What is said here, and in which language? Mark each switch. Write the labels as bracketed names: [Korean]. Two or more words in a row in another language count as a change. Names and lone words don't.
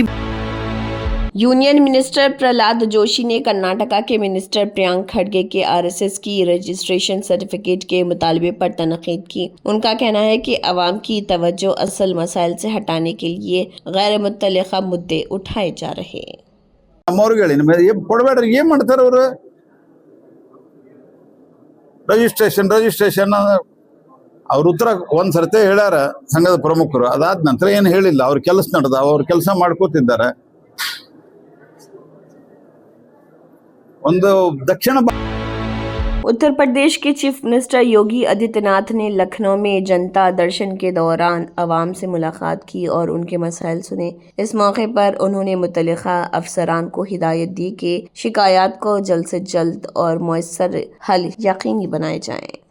[English] Union Minister [Urdu] پرہلاد جوشی نے کرناٹکا کے منسٹر پریانک کھڑگے کے آر ایس ایس کی [English] registration certificate [Urdu] کے مطالبے پر تنقید کی. ان کا کہنا ہے کہ عوام کی توجہ اصل مسائل سے ہٹانے کے لیے غیر متعلقہ مدعے اٹھائے جا رہے. [Kannada] ರಜಿಸ್ಟ್ರೇಷನ್ ಅವ್ರ ಉತ್ತರ ಒಂದ್ಸರ್ತಿ ಹೇಳ್ಯಾರ ಸಂಘದ ಪ್ರಮುಖರು, ಅದಾದ ನಂತರ ಏನು ಹೇಳಿಲ್ಲ। ಅವ್ರ ಕೆಲಸ ನಡೆದ, ಅವ್ರ ಕೆಲಸ ಮಾಡ್ಕೋತಿದ್ದಾರೆ। [Urdu] اتر پردیش کے [English] chief minister [Urdu] یوگی آدتیہ ناتھ نے لکھنؤ میں جنتا درشن کے دوران عوام سے ملاقات کی اور ان کے مسائل سنے. اس موقع پر انہوں نے متعلقہ افسران کو ہدایت دی کہ شکایت کو جلد سے جلد اور میسر حل یقینی بنائے جائیں.